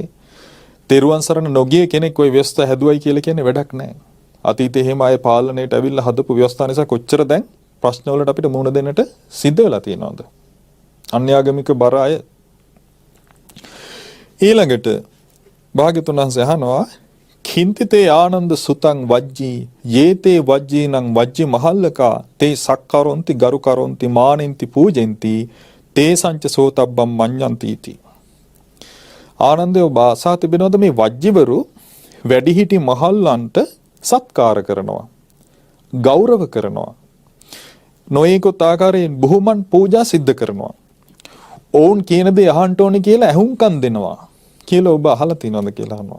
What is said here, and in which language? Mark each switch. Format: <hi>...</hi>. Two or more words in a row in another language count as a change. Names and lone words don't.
<si>තෙරුවන් සරණ නොගිය කෙනෙක් ওই ව්‍යවස්ථා හැදුවයි කියලා කියන්නේ වැඩක් නැහැ. අතීතේ එහෙම අය පාලනයට ඇවිල්ලා හදපු ව්‍යවස්ථා නිසා කොච්චර දැන් ප්‍රශ්න වලට අපිට මුහුණ දෙන්නට සිද්ධ වෙලා තියෙනවද? අන්‍යාගමික බර අය. ඊළඟට භාග්‍යතුන් වහන්සේ අහනවා</si> <pi>කින්තිතේ ආනන්ද සුතං වජ්ජී යේතේ වජ්ජීනං වජ්ජි මහල්ලකා තේ සක්කරොන්ති ගරුකරොන්ති මානෙන්ති පූජෙන්ති තේ සංච සෝතබ්බම් මඤ්ඤන්ති इति.</pi> <si>ආනන්දය බාසා තිබෙනවද මේ වජ්ජිවරු වැඩිහිටි මහල්ලන්ට සත්කාර කරනවා ගෞරව කරනවා නොයෙකුත් ආකාරයෙන් බුහුමන් පූජා සිද්ධ කරනවා ඔවුන් කියන දේ අහන්න ඕනේ කියලා ඇහුම්කන් දෙනවා කියලා ඔබ අහලා තියෙනවද කියලා අහනවා.</si>